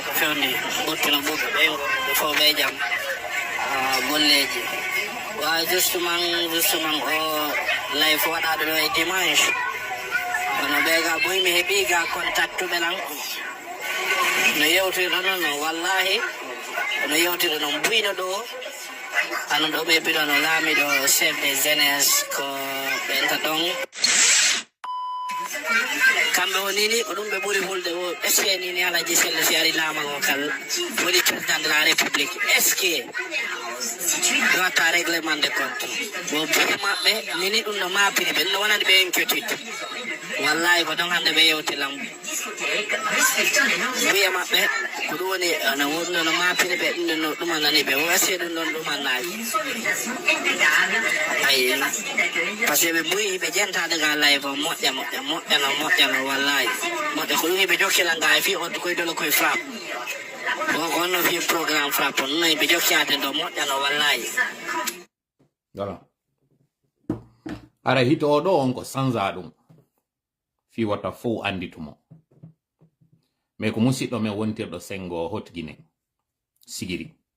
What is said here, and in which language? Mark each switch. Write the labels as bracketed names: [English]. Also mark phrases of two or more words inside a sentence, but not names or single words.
[Fula] ko fewndi ɓurtuno ɓurɓe ɓeygo ɓe fof ɓe jaam golleji wa justement o live waɗaɗo ɗo e dimanche kono ɓe ga ɓoymi heeɓi ga contact ɓe lan no yewtirɗo noon no wallahi no yewtirɗo noon buyno ɗo hano ɗo ɓe biɗo no laamiɗo [French] chef de jeunesse [Fula] ko ɓenta ɗon kamɓe o nini ko ɗum ɓe ɓuri hulde o [French] est ce que [Fula] nini Alaji Sellu si ari laamago kal woni [French] président de la république est ce que [Fula] watta [French] réglement de compte [Fula] bo buye maɓɓe nini ɗum no mapiri ɓe no wonani ɓe inquiétude wallahi ko ɗon hande ɓe yewti lambu buye maɓɓe ko ɗum woni no wonno no mapiri ɓe ɗum no ɗumanani ɓe o [French] est ce que [Fula] ɗum ɗon ɗumannaji ayi [French] par ce que [Fula] ɓe buyi ɓe jentade ga live o moƴƴano wallahi moƴƴa ko ɗum ɓe jokkila nga e fi oddu koye dolo koye frappe o ko honno fi programme frappe on noyi ɓe jokkiyade ndo moƴƴano wallahi voilà ara hito ɗo on ko sanza ɗum fi wata fof anditumo mais ko musidɗo men wontirɗo sengo Hot Guinée Sigiri